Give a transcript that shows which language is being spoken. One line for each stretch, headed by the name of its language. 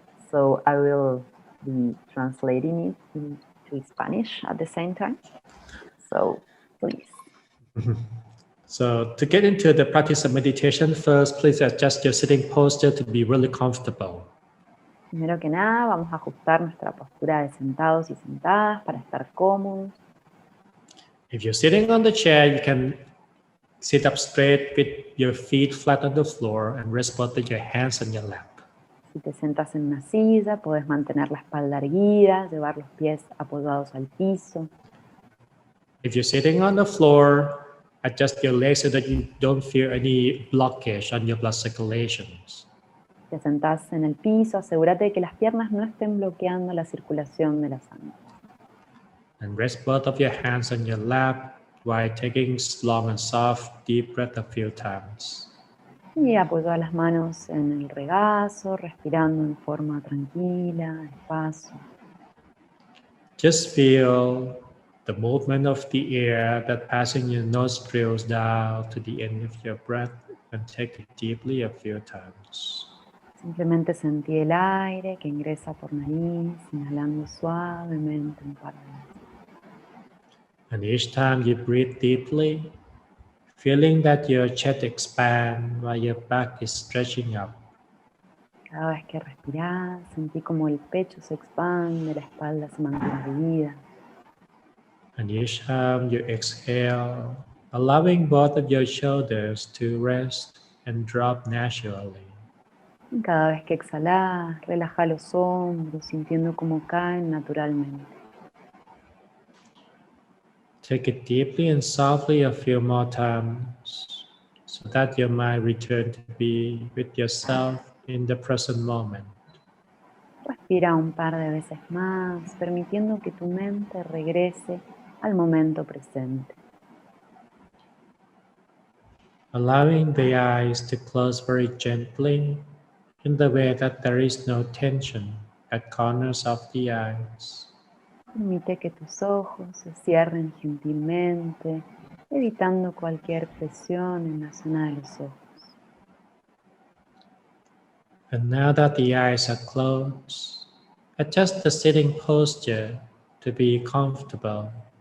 English: So I will be translating it into Spanish at the same time. So please. So to get into the practice of meditation, first, please adjust your sitting posture to be really comfortable.
Spanish: Primero que nada, vamos a ajustar nuestra postura de sentados y sentadas para estar cómodos.
English: If you're sitting on the chair, you can sit up straight with your feet flat on the floor and rest both of your hands on your lap.
Spanish: Si te sentas en una silla, puedes mantener la espalda erguida, llevar los pies apoyados al piso.
English: If you're sitting on the floor, adjust your legs so that you don't feel any blockage on your blood circulations.
Spanish: Si te sentás en el piso, asegúrate de que las piernas no estén bloqueando la circulación de la sangre.
English: And rest both of your hands on your lap while taking long and soft, deep breath a few times.
Spanish: Y apoya las manos en el regazo, respirando en forma tranquila, despacio.
English: Just feel the movement of the air that passing your nostrils down to the end of your breath and take it deeply a few times.
Spanish: Simplemente sentí el aire que ingresa por nariz, inhalando suavemente un par de veces.
English: And each time you breathe deeply, feeling that your chest expands while your back is stretching up.
Spanish: Cada vez que respirás, sentí como el pecho se expande, la espalda se mantiene erguida.
English: And each time you exhale, allowing both of your shoulders to rest and drop naturally.
Spanish: Y cada vez que exhalás, relaja los hombros, sintiendo cómo caen naturalmente.
English: Take it deeply and softly a few more times so that your mind return to be with yourself in the present moment.
Spanish: Respira un par de veces más, permitiendo que tu mente regrese al momento presente.
English: Allowing the eyes to close very gently in the way that there is no tension at corners of the eyes.
Spanish: Permite que tus ojos se cierren gentilmente, evitando cualquier presión en la zona de los ojos.
English: And now that the eyes are closed, adjust the sitting posture to be comfortable.